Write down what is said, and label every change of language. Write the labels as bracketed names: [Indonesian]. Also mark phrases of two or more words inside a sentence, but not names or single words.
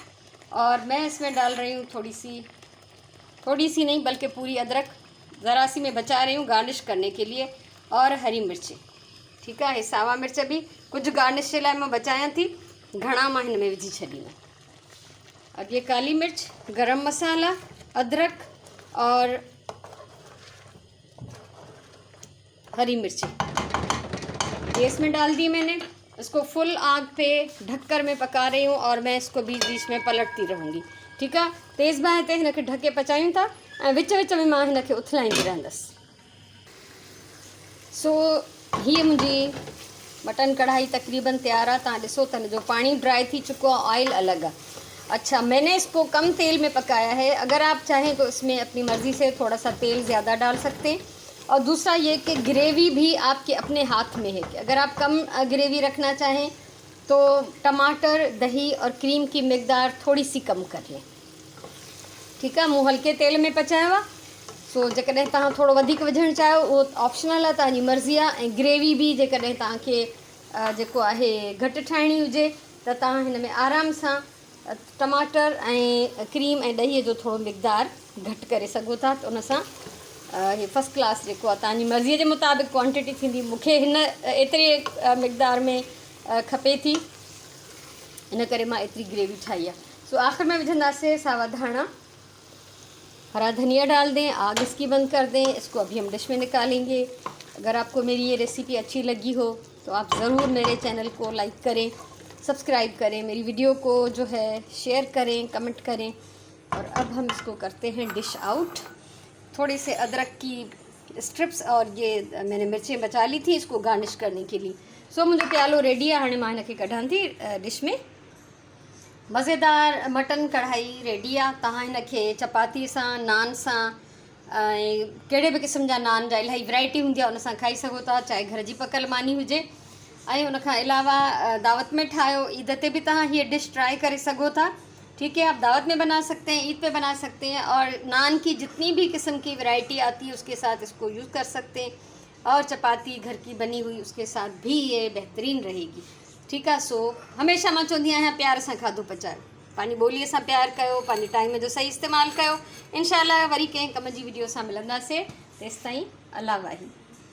[Hindi] और मैं इसमें डाल रही हूँ थोड़ी सी नहीं बल्कि पूरी अदरक ज़रा सी मैं बचा रही हूँ गार्निश करने के लिए, और हरी मिर्चें। ठीक है। [Sindhi] सावा मिर्च भी कुछ गार्निश के लिए मैं बचाया थी, घणा मां हिन में विझी छॾींदा। [Hindi] अब ये काली मिर्च, गरम मसाला, अदरक और हरी मिर्ची ये इसमें डाल दी मैंने। इसको फुल आग पे ढककर मैं पका रही हूँ और मैं इसको बीच बीच में पलटती रहूँगी। ठीक है। [Sindhi] तेज़ बाहि ते हिनखे ढके पचायूं था ऐं विच विच में मां हिनखे उथलाईंदी रहंदसि। सो हीअ मुंहिंजी मटन कढ़ाई तकरीबन तैयार है। तव्हां ॾिसो त हिन जो पानी ड्राई थी चुको है, ऑयल अलग है। [Hindi] अच्छा, मैंने इसको कम तेल में पकाया है। अगर आप चाहें तो इसमें अपनी मर्ज़ी से थोड़ा सा तेल ज़्यादा डाल सकते हैं। और दूसरा ये कि ग्रेवी भी आपके अपने हाथ में है कि अगर आप कम ग्रेवी रखना चाहें तो टमाटर, दही और क्रीम की मिक़दार थोड़ी सी कम कर लें। ठीक है। [Sindhi] मूं हल्के तेल में पचायो आहे। सो जेकॾहिं तव्हां थोड़ो वधीक विझणु चाहियो उहो ऑप्शनल आहे, तव्हांजी मर्ज़ी आहे। ऐं ग्रेवी भी जेकॾहिं तव्हांखे जेको आहे घटि ठाहिणी हुजे त तव्हां हिन में आराम सां टमाटर ऐं क्रीम ऐं ॾहीअ जो थोड़ो मिक़दार घटि करे सघो था। त उन सां ये [English] first class [Sindhi] जेको आहे तव्हांजी मर्ज़ीअ जे मुताबिक़ क्वांटिटी थींदी। मूंखे हिन एतिरे मिक़दार में खपे थी, इन करे मां एतिरी ग्रेवी ठाही आहे। सो आख़िर में विझंदासीं सावा धाणा, [Hindi] हरा धनिया डाल दें, आग इसकी बंद कर दें। इसको अभी हम डिश में निकालेंगे। अगर आपको मेरी ये रेसिपी अच्छी लगी हो तो आप ज़रूर मेरे चैनल को लाइक करें, सब्सक्राइब करें, मेरी वीडियो को जो है शेयर करें, कमेंट करें और अब हम इसको करते हैं [English] dish out. [Hindi] थोड़े से अदरक की स्ट्रिप्स और ये मैंने मिर्चें बचा ली थी इसको गार्निश करने के लिए। [Sindhi] सो मुंहिंजो प्यालो रेडी आहे। हाणे मां हिनखे कढां थी डिश में। मज़ेदार मटन कढ़ाई रेडी आहे। तव्हां हिनखे चपाती सां, नान सां, कहिड़े बि क़िस्म जा नान जा इलाही वैरायटी हूंदी आहे उन सां खाई सघो था, चाहे घर जी पकल मानी हुजे। ऐं उन खां अलावा दावत में ठाहियो, ईद ते बि तव्हां हीअ डिश ट्राई करे सघो था। [Hindi] ठीक है, आप दावत में बना सकते हैं, ईद पे बना सकते हैं, और नान की जितनी भी किस्म की वैरायटी आती है उसके साथ इसको यूज़ कर सकते हैं, और चपाती घर की बनी हुई उसके साथ भी ये बेहतरीन रहेगी। ठीक है। [Sindhi] सो हमेशा मां चवंदी आहियां प्यार सां खाधो पचायो, पंहिंजी ॿोलीअ सां प्यार कयो, पंहिंजे टाइम जो सही इस्तेमालु कयो। इंशाअल्लाह वरी कंहिं कम जी वीडियो सां मिलंदासीं। तेसिताईं अल्लाह वाही।